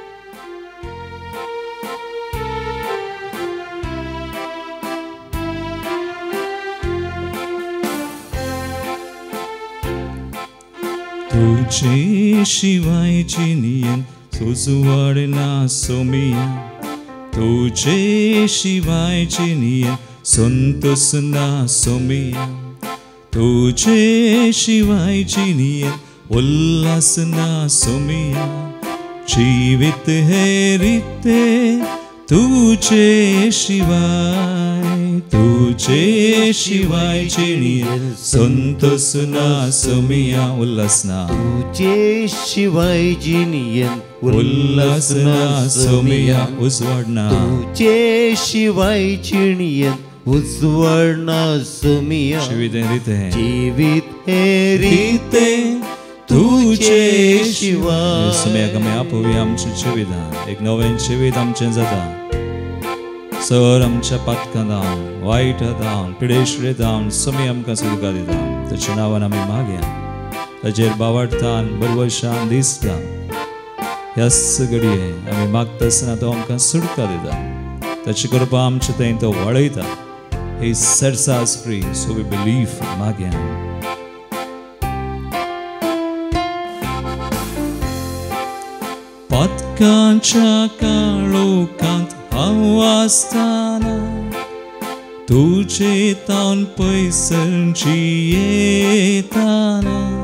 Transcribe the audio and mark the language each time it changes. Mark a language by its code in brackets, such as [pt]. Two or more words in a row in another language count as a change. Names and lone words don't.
[kok] तुजे शिवाय जिनियेन सुजवाड ना सोमिया. तुजे शिवाय जिनियेन संतोष ना सोमिया. तुजे शिवाय जिनियेन उल्हास ना सोमिया. जीवित है रीते तुजे शिवाय, तुजे शिवाय जिनियेन संतोष ना सोमिया. उल्हास ना, तुजे शिवाय जिनियेन उल्हास ना सोमिया. उजवाड ना, तुजे शिवाय जिनियेन उजवाड ना सोमिया. जीवित है रीते, जीवित है रीते तुजे शिवाय. सोमिया आमी आपोवया आमचें जिवितान एक नवें जिवीत आमचें जाता. सर आमच्या पातकां जावन, वायट जावन, पिडेशिडे जावन सोमी आमकां सुटका दिता. ताच्या नांवान आमी मागया. ताचेर बावार्थान बरवशान दिसता. ह्याच घडये आमी मागता आसतना तो आमकां सुटका दिता. ताची कृपा आमचे थंय तो वळयता. [en] He sets us free, so we believe. [kok] मागया. पातकांच्या काळोखांत हांव आसतना तुजे तावन पयसर जियेताना.